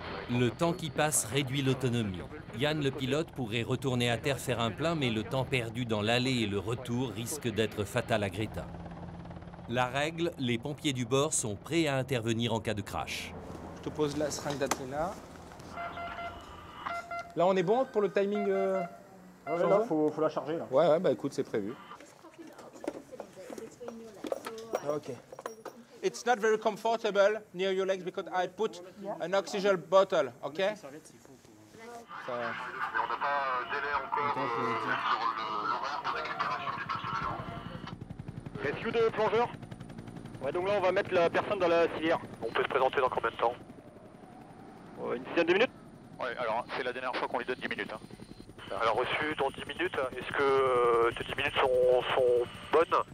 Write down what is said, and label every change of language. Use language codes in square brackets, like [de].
[fr] Le temps qui passe réduit l'autonomie. Yann, le pilote, pourrait retourner à terre faire un plein, mais le temps perdu dans l'aller et le retour risque d'être fatal à Greta. La règle, les pompiers du bord sont prêts à intervenir en cas de crash. Je te pose la seringue d'Atrina. Là, on est bon pour le timing Ouais, là, faut la charger. Là. Ouais, bah écoute, c'est prévu. Ok. [en] It's not very comfortable near your legs because I put an oxygen bottle, ok? [fr] On n'a pas délai encore sur l'horaire de récupération du personnel. Rescue de plongeur. Ouais, donc là on va mettre la personne dans la civière. On peut se présenter dans combien de temps? Une dizaine de minutes. Ouais, alors c'est la dernière fois qu'on lui donne 10 minutes. Hein. Alors reçu dans 10 minutes, est-ce que tes 10 minutes sont bonnes?